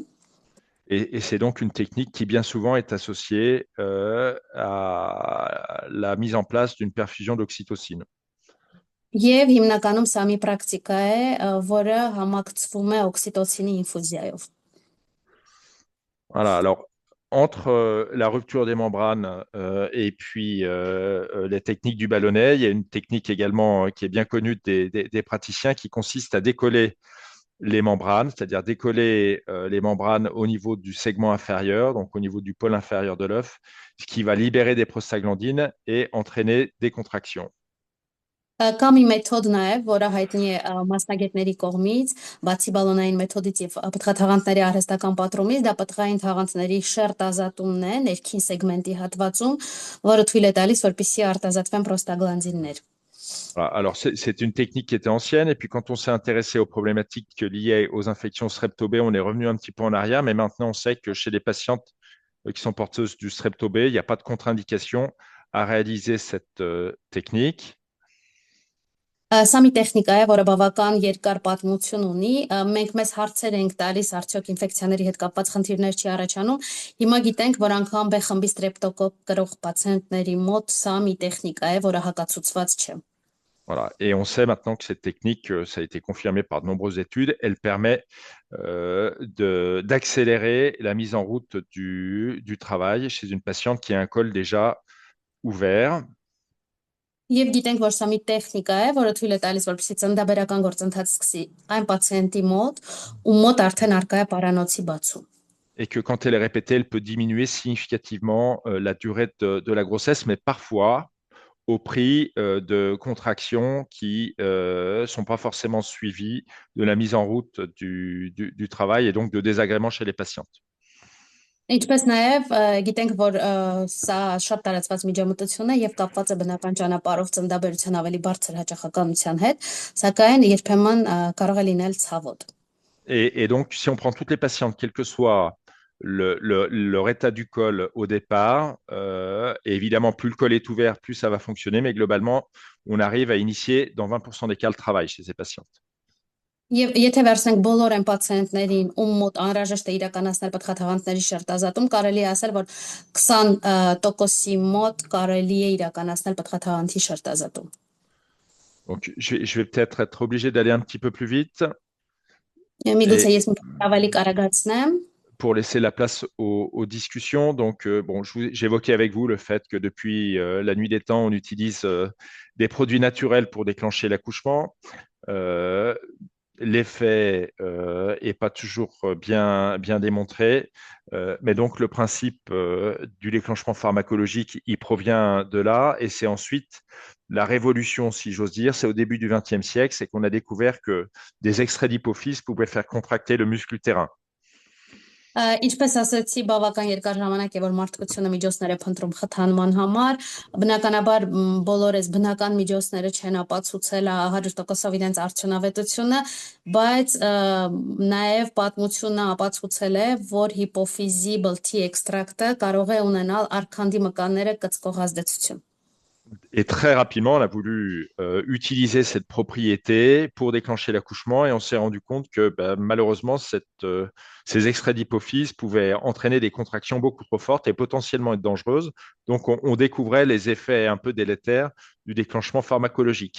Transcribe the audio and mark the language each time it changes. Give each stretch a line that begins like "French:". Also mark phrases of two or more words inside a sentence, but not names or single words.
French: Et c'est donc une technique qui bien souvent est associée à la mise en place d'une perfusion d'oxytocine.
Armenian: Եվ հիմնականում սա մի պրակտիկա է, որը համակցվում է օքսիտոցինի ինֆուզիայով։
French: Voilà, alors entre la rupture des membranes et puis les techniques du ballonnet, il y a une technique également qui est bien connue des praticiens qui consiste à décoller les membranes, c'est-à-dire décoller les membranes au niveau du segment inférieur, donc au niveau du pôle inférieur de l'œuf, ce qui va libérer des prostaglandines et entraîner des contractions.
Armenian: Կա մի մեթոդ նաև, որը հայտնի է մասնագետների կողմից, բացի բալոնային մեթոդից եւ պտղաթաղանթների արհեստական պատրումից, դա պտղային թաղանթների շերտ ազատումն է ներքին սեգմենտի հատվածում, որը թույլ է տալիս, որպեսզի արտազատվեն պրոստագլանդիններ։
French: Voilà. Alors, c'est une technique qui était ancienne. Et puis, quand on s'est intéressé aux problématiques liées aux infections strepto B, on est revenu un petit peu en arrière. Mais maintenant, on sait que chez les patientes qui sont porteuses du strepto B, il n'y a pas de contre-indication à réaliser cette technique.
Armenian: Սա մի տեխնիկա է, որը բավական երկար պատմություն ունի։ Մենք մեզ հարցեր ենք տալիս, արդյոք ինֆեկցիաների հետ կապված խնդիրներ չի առաջանում։ Հիմա գիտենք, որ անգամ B խմբի ստրեպտոկոկ կրող պացիենտների մոտ սա մի տեխնիկա է, որը հակացուցված չէ։
French: Voilà. Et on sait maintenant que cette technique, ça a été confirmé par de nombreuses études, elle permet d'accélérer la mise en route du travail chez une patiente qui a un col déjà ouvert.
Armenian: Եվ գիտենք, որ սա մի տեխնիկա է, որը թույլ է տալիս, որպեսզի ծննդաբերական գործընթաց սկսի այն պացիենտի մոտ, ում մոտ արդեն արկա է պարանոցի բացում։
French: Et que quand elle est répétée, elle peut diminuer significativement la durée de la grossesse, mais parfois au prix de contractions qui ne sont pas forcément suivies de la mise en route du travail et donc de désagréments chez les patientes.
Armenian: Ինչպես նաև գիտենք, որ սա շատ տարածված միջամտություն է եւ կապված է բնական ճանապարհով ծննդաբերության ավելի բարձր հաճախականության հետ, սակայն երբեմն կարող է լինել ցավոտ։
French: Et donc, si on prend toutes les patientes, quel que soit leur état du col au départ, et évidemment, plus le col est ouvert, plus ça va fonctionner, mais globalement, on arrive à initier dans 20% des cas le travail chez ces patientes.
Armenian: Եվ եթե վերցնենք բոլոր այն պացիենտներին, ում մոտ անհրաժեշտ է իրականացնել պտղաթաղանթների շերտազատում, կարելի է ասել, որ 20%-ի մոտ կարելի է իրականացնել պտղաթաղանթի շերտազատում։
French: Donc, je vais peut-être être obligé d'aller un petit peu plus vite.
Armenian: Միգուցե ես մի քիչ ավելի կարագացնեմ։
French: Pour laisser la place aux discussions. Donc, bon, j'évoquais avec vous le fait que depuis la nuit des temps, on utilise des produits naturels pour déclencher l'accouchement. L'effet n'est pas toujours bien démontré, mais donc le principe du déclenchement pharmacologique, il provient de là, et c'est ensuite la révolution, si j'ose dire, c'est au début du XXe siècle, c'est qu'on a découvert que des extraits d'hypophyse pouvaient faire contracter le muscle utérin.
Armenian: Ինչպես ասացի, բավական երկար ժամանակ է, որ մարդկությունը միջոցներ է փնտրում խթանման համար, բնականաբար բոլոր այս բնական միջոցները չեն ապացուցել 100%-ով իրենց արդյունավետությունը, բայց նաև պատմությունը ապացուցել է, որ հիպոֆիզի բլթի էքստրակտը կարող է ունենալ արքանդի մկանները կծկող ազդեցություն։
French: Et très rapidement, on a voulu utiliser cette propriété pour déclencher l'accouchement, et on s'est rendu compte que malheureusement, ces extraits d'hypophyse pouvaient entraîner des contractions beaucoup trop fortes et potentiellement être dangereuses. Donc, on découvrait les effets un peu délétères du déclenchement pharmacologique.